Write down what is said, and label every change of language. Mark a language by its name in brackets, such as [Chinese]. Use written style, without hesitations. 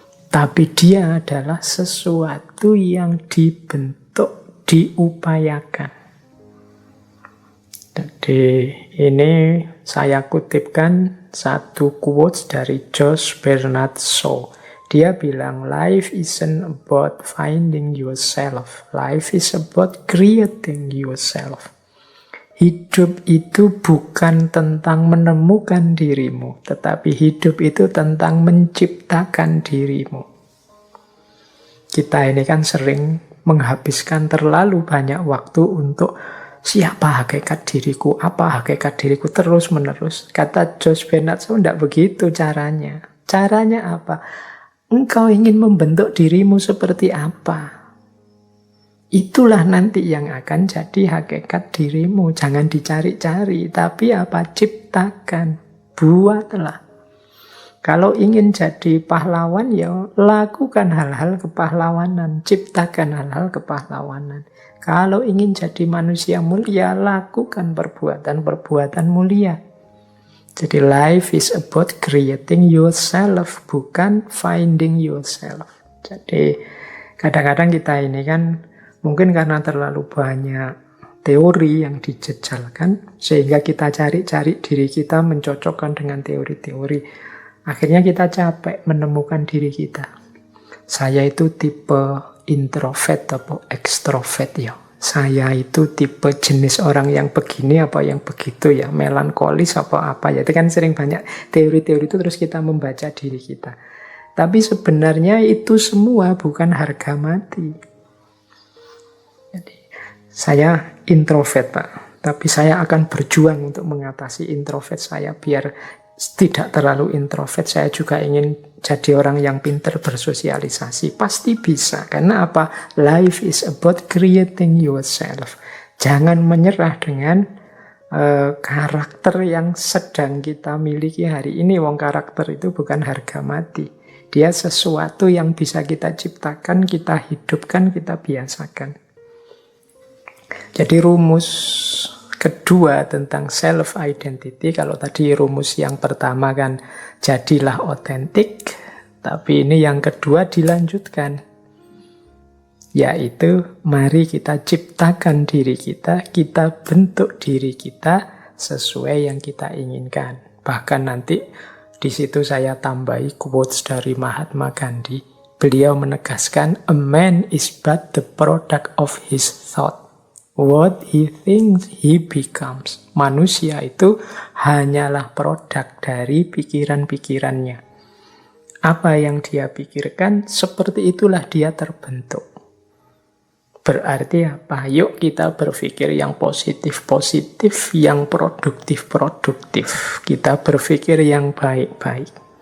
[Indonesian] Tapi dia adalah sesuatu yang dibentuk, diupayakan. Jadi ini saya kutipkan satu quotes dari George Bernard Shaw. [English] Dia bilang, life isn't about finding yourself. Life is about creating yourself. [Indonesian] Hidup itu bukan tentang menemukan dirimu, tetapi hidup itu tentang menciptakan dirimu. Kita ini kan sering menghabiskan terlalu banyak waktu untuk siapa hakikat diriku, apa hakikat diriku, terus-menerus. Kata George Bernard Shaw, tidak begitu caranya. Caranya apa? Engkau ingin membentuk dirimu seperti apa? Itulah nanti yang akan jadi hakikat dirimu. Jangan dicari-cari, tapi apa? Ciptakan, buatlah. Kalau ingin jadi pahlawan, ya lakukan hal-hal kepahlawanan, ciptakan hal-hal kepahlawanan. Kalau ingin jadi manusia mulia, lakukan perbuatan-perbuatan mulia. Jadi [English] life is about creating yourself, [Indonesian] bukan [English] finding yourself. [Indonesian] Jadi kadang-kadang kita ini kan mungkin karena terlalu banyak teori yang dijejalkan, sehingga kita cari-cari diri kita mencocokkan dengan teori-teori. Akhirnya kita capek menemukan diri kita. Saya itu tipe introvert atau ekstrovert ya. Saya itu tipe jenis orang yang begini apa yang begitu ya. Melankolis apa ya. Itu kan sering banyak teori-teori itu terus kita membaca diri kita. Tapi sebenarnya itu semua bukan harga mati. Jadi, saya introvert Pak. Tapi saya akan berjuang untuk mengatasi introvert saya biar tidak terlalu introvert. Saya juga ingin jadi orang yang pintar bersosialisasi. Pasti bisa. Karena apa? [English] Life is about creating yourself. [Indonesian] Jangan menyerah dengan karakter yang sedang kita miliki hari ini. Wong karakter itu bukan harga mati. Dia sesuatu yang bisa kita ciptakan, kita hidupkan, kita biasakan. Jadi rumus kedua tentang self-identity, kalau tadi rumus yang pertama kan jadilah otentik, tapi ini yang kedua dilanjutkan, yaitu mari kita ciptakan diri kita bentuk diri kita sesuai yang kita inginkan. Bahkan nanti di situ saya tambahi quotes dari Mahatma Gandhi. [English] Beliau menegaskan, a man is but the product of his thought. What he thinks, he becomes. [Indonesian] Manusia itu hanyalah produk dari pikiran-pikirannya. Apa yang dia pikirkan, seperti itulah dia terbentuk. Berarti apa? Yuk kita berpikir yang positif-positif, yang produktif-produktif. Kita berpikir yang baik-baik.